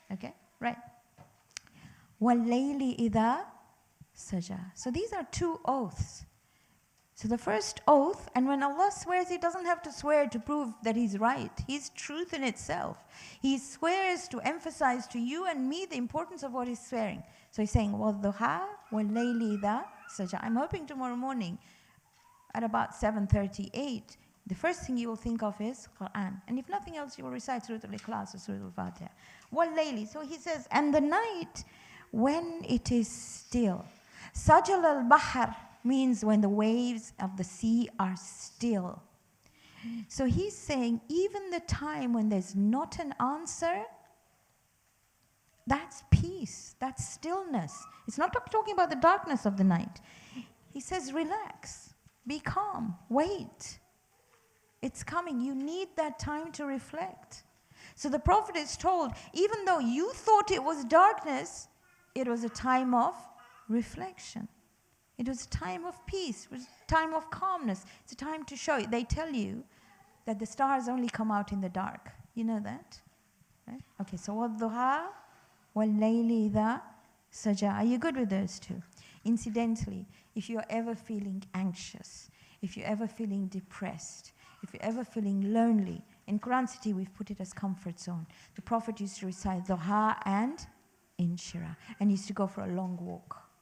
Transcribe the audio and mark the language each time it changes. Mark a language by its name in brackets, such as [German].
[English] Okay? Right. [Arabic] وَاللَّيْلِ إِذَا سَجَى. [English] So these are two oaths. So the first oath, and when Allah swears, He doesn't have to swear to prove that He's right. He's truth in itself. He swears to emphasize to you and me the importance of what He's swearing. So He's saying, [Arabic] وَالضُّحَى وَاللَّيْلِ إِذَا سَجَى. [English] I'm hoping tomorrow morning at about 7:38, the first thing you will think of is Quran. And if nothing else, you will recite Surah Al-Ikhlas or Surah Al-Fatiha. وَاللَّيْلِ. So He says, and the night when it is still. Sajal al-Bahar means when the waves of the sea are still. So He's saying even the time when there's not an answer, that's peace, that's stillness. It's not talking about the darkness of the night. He says relax, be calm, wait. It's coming. You need that time to reflect. So the Prophet is told, even though you thought it was darkness, it was a time of reflection. It was a time of peace. It was a time of calmness. It's a time to show it. They tell you that the stars only come out in the dark. You know that? Right? Okay, so [Arabic] وَالضُّحَى وَاللَّيْلِ إِذَا سَجَى. [English] Are you good with those two? Incidentally, if you're ever feeling anxious, if you're ever feeling depressed, if you're ever feeling lonely, in Quran City we've put it as comfort zone. The Prophet used to recite Duha and Inshira and used to go for a long walk.